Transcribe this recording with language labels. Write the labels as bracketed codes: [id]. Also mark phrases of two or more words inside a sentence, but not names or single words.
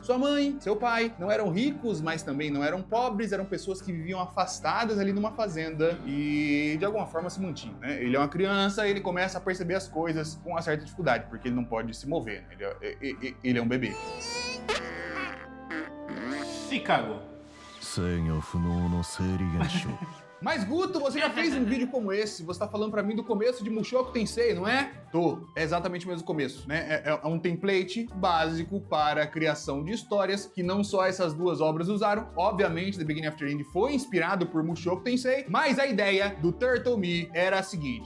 [pt] Sua mãe, seu pai não eram ricos, mas também não eram pobres, eram pessoas que viviam afastadas ali numa fazenda e de alguma forma se mantinham, né? Ele é uma criança, ele começa a perceber as coisas com uma certa dificuldade, porque ele não pode se mover, né? Ele é um bebê. Se cagou. [ja] 制御不能の生理現象 [pt] Mas Guto, você já fez um vídeo como esse, você tá falando pra mim do começo de Mushoku Tensei, não é? Tô. É exatamente o mesmo começo, né? É um template básico para a criação de histórias que não só essas duas obras usaram. Obviamente, The Beginning After the End foi inspirado por Mushoku Tensei, mas a ideia do Turtle Me era a seguinte.